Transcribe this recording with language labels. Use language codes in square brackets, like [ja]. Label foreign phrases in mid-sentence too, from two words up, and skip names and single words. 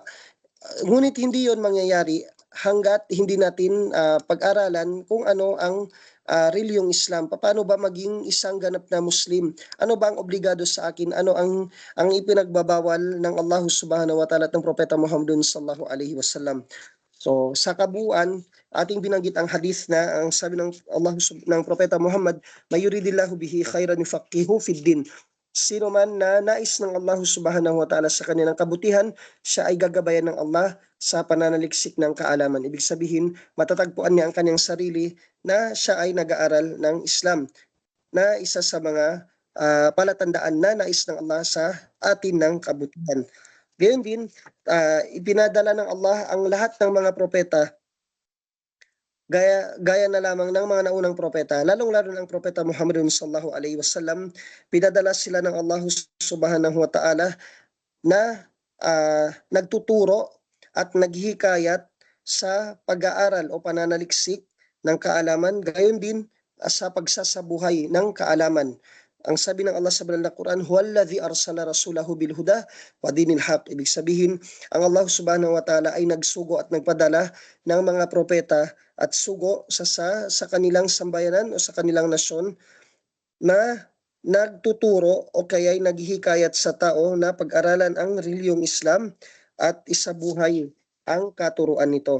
[tl] Ngunit hindi yon mangyayari hanggat hindi natin pag-aralan kung ano ang reliyong Islam. Paano ba maging isang ganap na Muslim? Ano ba ang obligado sa akin? Ano ang ipinagbabawal ng [ar] الله سبحانه وتعالى [tl] at ng Propeta Muhammad [ar] صلى الله عليه وسلم? [tl] So sa kabuuan, ating binanggit ang hadith na ang sabi ng ng Propeta Muhammad, [ar] "من يرد الله به خيرا يفقهه في الدين." [tl] Sino man na nais ng [ar] الله سبحانه وتعالى [tl] sa kanilang kabutihan, siya ay gagabayan ng Allah sa pananaliksik ng kaalaman. Ibig sabihin, matatagpuan niya ang kanyang sarili na siya ay nag-aaral ng Islam, na isa sa mga palatandaan na nais ng Allah sa atin ng kabutihan. Gayon din, ipinadala ng Allah ang lahat ng mga propeta gaya na lamang ng mga naunang propeta, lalong-lalo ng propeta Muhammad [ar] صلى الله عليه وسلم. [tl] Pinadala sila ng [ar] الله سبحانه وتعالى [tl] na nagtuturo at naghihikayat sa pag-aaral o pananaliksik ng kaalaman, gayon din sa pagsasabuhay ng kaalaman. Ang sabi ng Allah sa banal na Quran, [ar] "هو الذي أرسل رسوله بالهدى ودين الحق." [tl] Ibig sabihin, ang [ar] الله سبحانه وتعالى [tl] ay nagsugo at nagpadala ng mga propeta at sugo sa kanilang sambayanan o sa kanilang nasyon na nagtuturo o kaya ay naghihikayat sa tao na pag-aralan ang reliyong Islam at isabuhay ang katuruan nito.